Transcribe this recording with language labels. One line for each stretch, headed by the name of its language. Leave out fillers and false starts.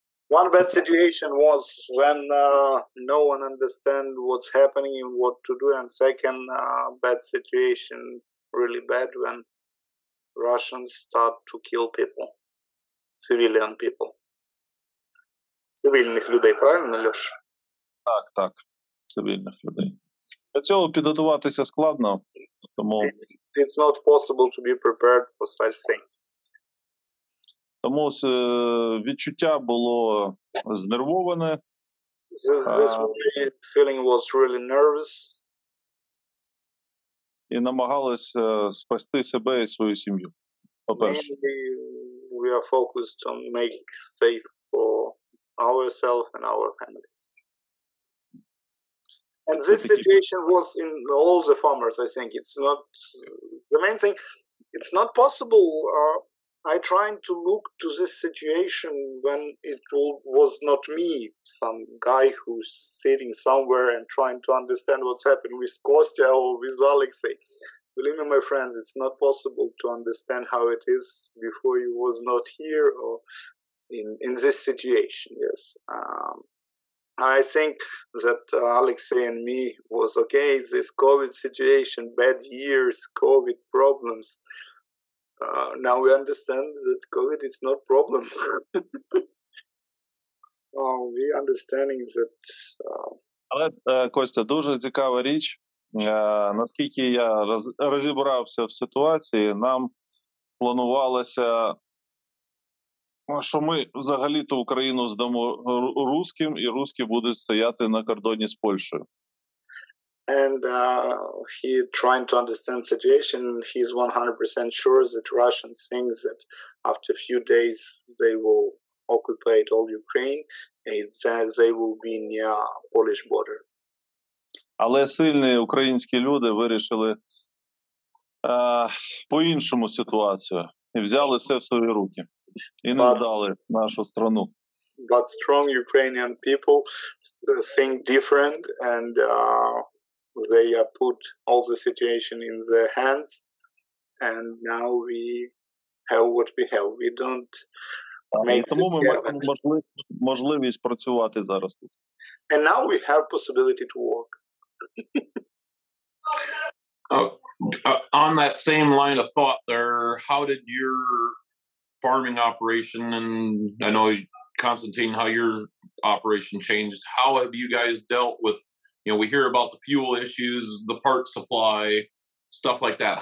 English: One bad situation was when no one understand what's happening and what to do, and second bad situation, really bad, when Russians start to kill people, civilian people.
Ukrainian: Цивільних людей, правильно, Льош? Так, цивільних людей. Для цього підготуватися складно, тому...
English: It's not possible to be prepared for such things.
Ukrainian: Тому відчуття було знервоване.
English: This feeling was really nervous.
Ukrainian: І намагалися спасти себе і свою сім'ю, по-перше.
English: We are focused on make safe for ourselves and our families. And this situation was in all the farmers, I think. It's not, the main thing, it's not possible. I trying to look to this situation when it was not me, some guy who's sitting somewhere and trying to understand what's happening with Kostya or with Olexiy. Believe me, my friends, it's not possible to understand how it is before you was not here or in this situation. Yes, I think that Olexiy and me was okay. This COVID situation, bad years, COVID problems. Now we understand that COVID is not problem. We understanding that.
Ukrainian: Але, Костя, дуже цікава річ. Наскільки я розібрався в ситуації, нам планувалося, що ми взагалі-то Україну здамо русским, і русські будуть стояти на кордоні з Польщею.
English: And he trying to understand the situation. He's 100% sure that Russians think that after a few days they will occupy all Ukraine, and that they will be near Polish border.
Ukrainian: Але сильні українські люди вирішили по-іншому ситуацію і взяли все в свої руки і не здали нашу страну.
English: But strong Ukrainian people think different, and they put all the situation in their hands, and now we have what we have. We don't make
Ukrainian: тому
English: this
Ukrainian: ми
English: happen.
Ukrainian: маємо можливість працювати зараз тут.
English: And now we have possibility to work. On that same line of thought there, how did your farming operation, and I know, Konstantin, how your operation changed, how have you guys dealt with, we hear about the fuel issues, the part supply, stuff like that.